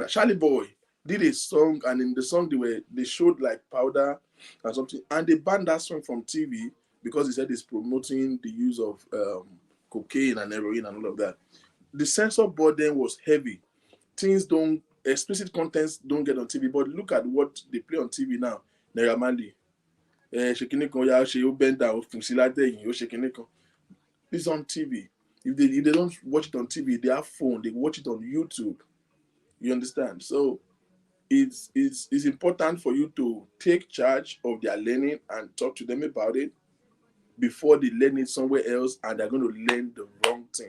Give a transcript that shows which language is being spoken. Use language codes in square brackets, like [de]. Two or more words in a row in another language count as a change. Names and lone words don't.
[en] Charlie Boy did a song, and in the song they showed like powder and something, and they banned that song from TV because he said it's promoting the use of cocaine and heroin and all of that. The censor board then was heavy. Things don't explicit contents don't get on TV, but look at what they play on TV now. [yo] Naira Marley, ṣèkínní kan ya ṣe ó [en] bend down [yo] fún sí látẹ̀yìn ó ṣèkínní kan. [en] It's on TV. If they don't watch it on TV, they have phone. They watch it on YouTube. You understand? So it's important for you to take charge of their learning and talk to them about it before they learn it somewhere else and they're going to learn the wrong thing.